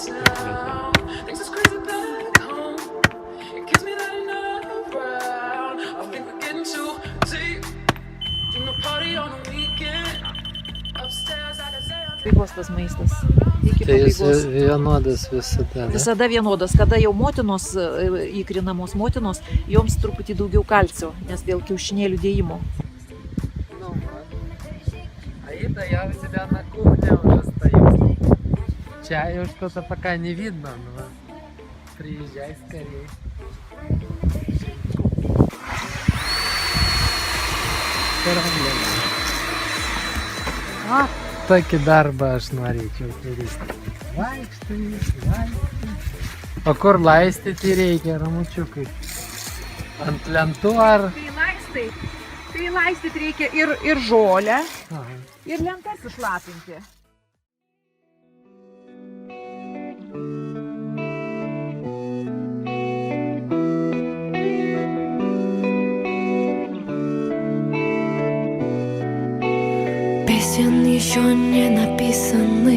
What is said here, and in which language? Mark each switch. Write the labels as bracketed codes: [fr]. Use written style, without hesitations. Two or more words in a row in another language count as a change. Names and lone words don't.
[lt] Pabaigos tas maistas. Iki Tai jis pabaigos. vienodas visada. Visada vienodas. Kada jau motinos, įkrinamos motinos, joms truputį daugiau kalcio, nes dėl kiaušinėlių dėjimo. [ru] Аида, я у тебя на кухне уже стою. Чаю что-то пока не видно, но приезжай скорее. [lt] Tokį darbą aš norėčiau turėti. Vaikštai. O kur laistyti reikia, ramučiukai? Ant lentų ar? Tai laistyti reikia ir žolę, Aha. ir lentas išlapinti. [ru] Песен еще не написаны.